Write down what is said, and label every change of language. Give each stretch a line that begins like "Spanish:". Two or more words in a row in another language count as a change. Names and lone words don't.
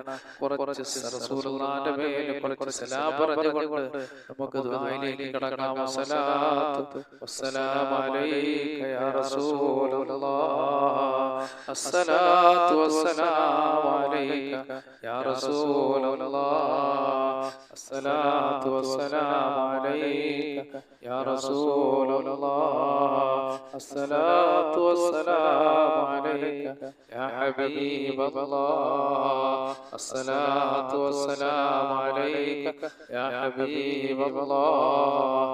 Malayalam: കുറച്ച് റസൂലുള്ളാഹിന്റെ മേൽ കുറച്ച് സലാം പറഞ്ഞുകൊണ്ട് നമുക്ക് ദുആയിലേക്ക് കടക്കാം.
Arabic: والصلاة والسلام عليك يا رسول الله. الصلاة والسلام عليك يا رسول الله. الصلاة والسلام عليك يا رسول الله. الصلاة والسلام عليك يا حبيب الله. الصلاة والسلام عليك يا حبيب الله.